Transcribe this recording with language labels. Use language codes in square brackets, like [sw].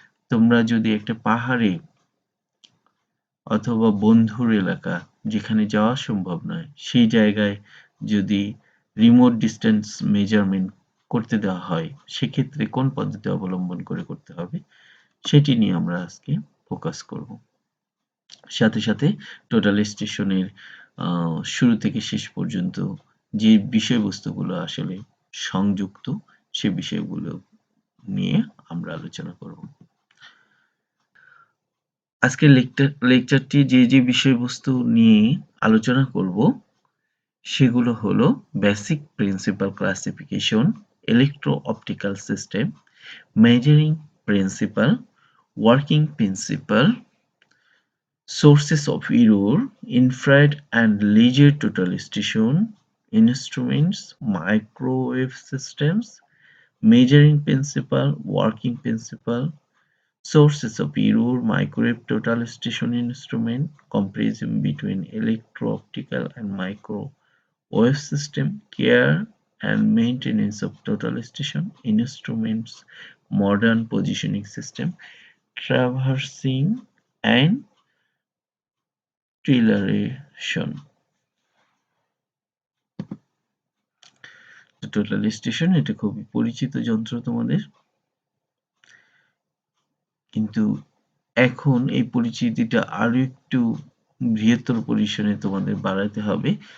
[bn] তোমরা যদি একটা পাহাড়ে অথবা বন্ধুর এলাকা যেখানে যাওয়া সম্ভব নয় সেই জায়গায় যদি রিমোট ডিস্টেন্স মেজারমেন্ট করতে দেওয়া হয়, সেক্ষেত্রে কোন পদ্ধতি অবলম্বন করে করতে হবে সেটি নিয়ে আমরা আজকে ফোকাস করব। সাথে সাথে টোটাল স্টেশনের শুরু থেকে শেষ পর্যন্ত যে বিষয়বস্তুগুলো আসলে সংযুক্ত সে বিষয়গুলো নিয়ে আমরা আলোচনা করব। আজকের লেকচারটি যে বিষয়বস্তু নিয়ে আলোচনা করব সেগুলো হলো basic principal classification, electro-optical system, measuring principal, working principal, [en] sources of error, infrared and laser total station instruments, microwave systems, measuring principle, working principle, sources of error, microwave total station instrument, comparison between electro-optical and microwave system, care and maintenance of total station instruments, modern positioning system, traversing and trilateration. [bn] Total station এটা খুবই পরিচিত যন্ত্র তোমাদের, কিন্তু এখন এই পরিচিতিটা আরো একটু বৃহত্তর পরিসরে তোমাদের বাড়াতে হবে।